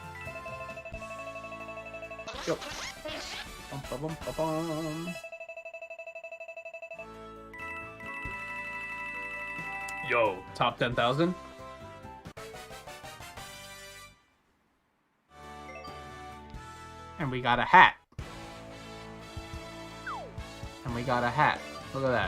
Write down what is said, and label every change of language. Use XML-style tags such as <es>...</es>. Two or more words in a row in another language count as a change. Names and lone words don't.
<en>Yep. Bum, ba, bum, ba, bum. Yo, top 10,000? And we got a hat. And we got a hat. Look at that.</en>